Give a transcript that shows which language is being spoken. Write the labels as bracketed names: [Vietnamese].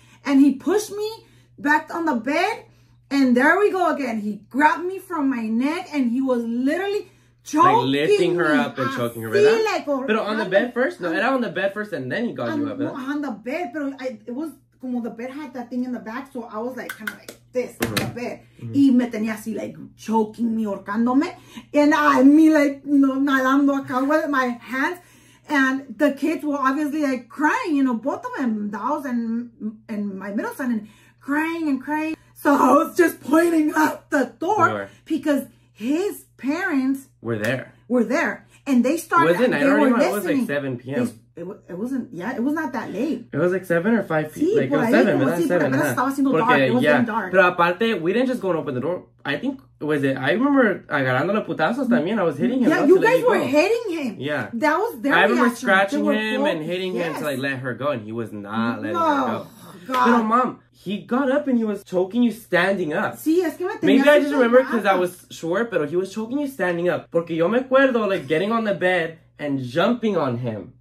[English] And he pushed me back on the bed. And there we go again. He grabbed me from my neck and he was literally choking like lifting her up and choking her, ¿verdad? Like, but on the bed first? No, era on the bed first and then he got you up, ¿verdad? On the bed, but it was como the bed had that thing in the back, so I was like kind of like this on the bed. [Spanish] Y me tenía así [English] like choking me, [Spanish] horcándome. [English] And me like, you know, [Spanish] nadando acá [English] with my hands. And the kids were obviously like crying, you know, both of them, Daos and my middle son, and crying and crying. So I was just pointing out the door because his parents were there. And they started. Was it night already? It was like 7 p.m. It wasn't, it was not that late. It was like 7 or 5 p.m. [Spanish] Sí, [English] like it was 7, ¿verdad? [Spanish] Sí, [English] 7. [Spanish] Estaba haciendo [English] dark. It was getting dark. [Spanish] Pero aparte, [English] we didn't just go and open the door. I think, I remember [Spanish] agarrándole putazos también. [English] I was hitting him. Yeah, you guys were hitting him. Yeah. That was their reaction. I remember reaction. scratching him and hitting him to like let her go, and he was not letting her go. God. Pero Mom, he got up and he was choking you standing up. [Spanish] Sí, es que me tenía. [English] Maybe I just remember because I was short, but he was choking you standing up. [Spanish] Porque yo me acuerdo [English] like getting on the bed and jumping on him.